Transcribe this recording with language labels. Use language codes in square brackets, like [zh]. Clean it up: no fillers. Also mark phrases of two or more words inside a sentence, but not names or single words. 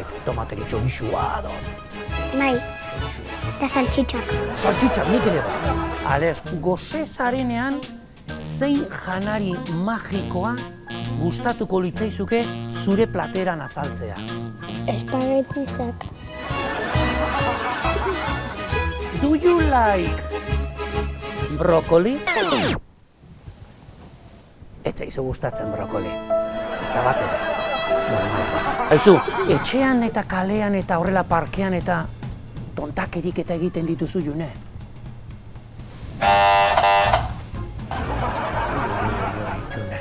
[eu] Tomateri txorixua edo. bai, Txorixua. eta saltxitxak. Saltxitxak nik ere ba. Ales, gose zarenean zein janari magikoa gustatuko litzaizuke zure plateran azaltzea? Espagetizak. [en] Do you like brokoli? [eu] Ez zaizu gustatzen brokoli. Ez da bat ere. Normal. Aizu, etxean eta kalean eta horrela parkean eta tontakerik eta egiten dituzu, June? June.